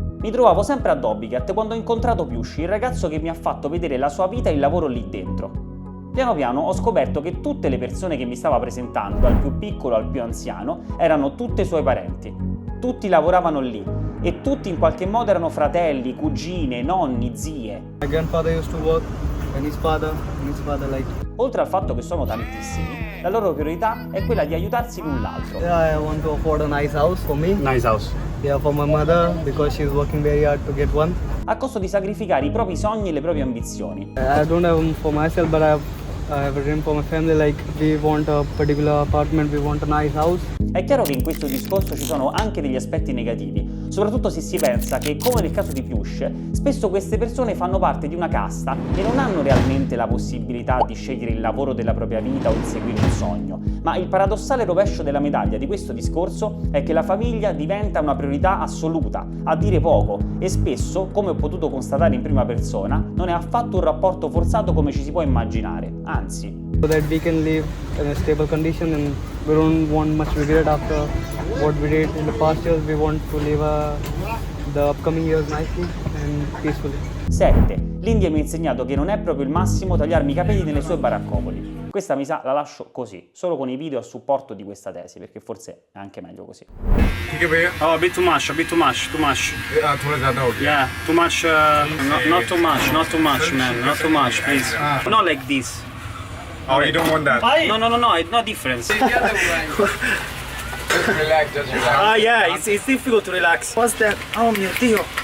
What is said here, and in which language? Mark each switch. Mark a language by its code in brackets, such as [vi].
[it] Mi trovavo sempre a Dobbigat quando ho incontrato Piyush, il ragazzo che mi ha fatto vedere la sua vita e il lavoro lì dentro. Piano piano ho scoperto che tutte le persone che mi stava presentando, dal più piccolo al più anziano, erano tutte suoi parenti. Tutti lavoravano lì e tutti in qualche modo erano fratelli, cugine, nonni, zie. [en] My grandfather used to work and his father like, [it] Oltre al fatto che sono tantissimi, la loro priorità è quella di aiutarsi l'un l'altro. [en] yeah, I want to afford a nice house for me. Nice house. Yeah, for my mother because she's working very hard to get one. [it] A costo di sacrificare i propri sogni e le proprie ambizioni. [en] I don't have one for myself, but I have a dream for my family. Like we want a particular apartment, we want a nice house. [it] È chiaro che in questo discorso ci sono anche degli aspetti negativi, soprattutto se si pensa che, come nel caso di Piyush, spesso queste persone fanno parte di una casta e non hanno realmente la possibilità di scegliere il lavoro della propria vita o inseguire un sogno. Ma il paradossale rovescio della medaglia di questo discorso è che la famiglia diventa una priorità assoluta, a dire poco, e spesso, come ho potuto constatare in prima persona, non è affatto un rapporto forzato come ci si può immaginare, anzi. [en] So that we can live in a stable condition and we don't want much regret after what we did in the past years. We want to live the upcoming years nicely and peacefully. 7. [it] L'India mi ha insegnato che non è proprio il massimo tagliarmi i capelli nelle sue baraccopoli. Questa mi sa la lascio così, solo con i video a supporto di questa tesi, perché forse è anche meglio così. [en] Oh, a bit too much, too much. Yeah, too much, not too much, man, not too much, please. Not like this. Oh, you don't want that? No, it's not different. Just relax, just relax. Yeah, it's difficult to relax. What's that? [it] Oh mio Dio.